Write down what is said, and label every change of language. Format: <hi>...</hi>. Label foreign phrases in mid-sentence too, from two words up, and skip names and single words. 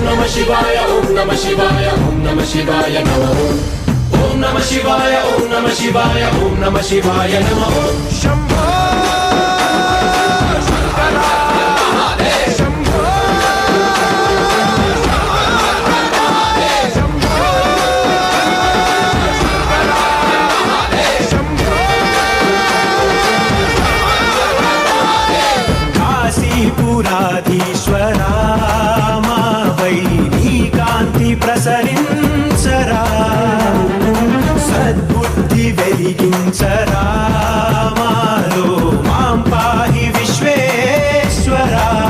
<sa>शिवाय ओम नमः शिवाय ओम नमः शिवाय नमः ओम नमः शिवाय ओम नमः शिवाय ओम नमः शिवाय नमः शंभो शंकरा शंभो</sa> <te>కాశీపురాధీశ్వరా మా వైనీకాంతి ప్రసరించరా సద్బుద్ధి వెలిగించరా మాలో</te> <sa>मां पाहि</sa> <te>విశ్వేశ్వరా</te>